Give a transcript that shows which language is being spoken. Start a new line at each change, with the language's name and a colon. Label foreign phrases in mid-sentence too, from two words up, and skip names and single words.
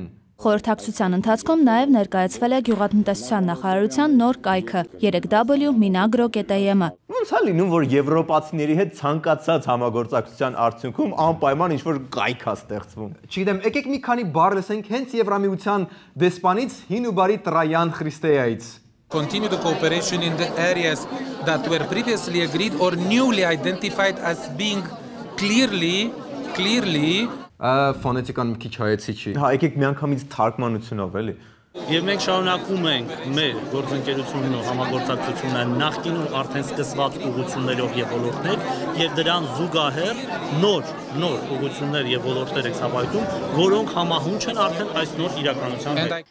Armenian: Խորհրդակցության ընթացքում նաև ներկայացվել է գյուղատնտեսության նախարարության նոր կայքը 3w-minagro.am-ը։ Ոնց է լինում, որ եվրոպացիների հետ ցանկացած համագործակցության արդյունքում անպայման ինչ-որ կայք է ստեղծվում։ Չգիտեմ, եկեք մի քանի բառ լսենք հենց Եվրամիության դեսպանից հին ու բարի Տրայան Խրիստեայից։
English: Continue the cooperation in the areas that were previously agreed or newly identified as being clearly
Armenian: Ֆոնետիկան մի քիչ հայեցի չի։ Հա, եկեք միանգամից թարգմանությունով էլի։ Եվ մենք շարունակում ենք մեր գործընկերությունն ու համագործակցությունը նախկինում արդեն սկսված ուղղություններով եւ ոլորտներ եւ դրան զուգահեռ նոր ուղղություններ եւ ոլորտներ եք հավայտում, որոնք համահունչ են արդեն այս նոր իրականության հետ։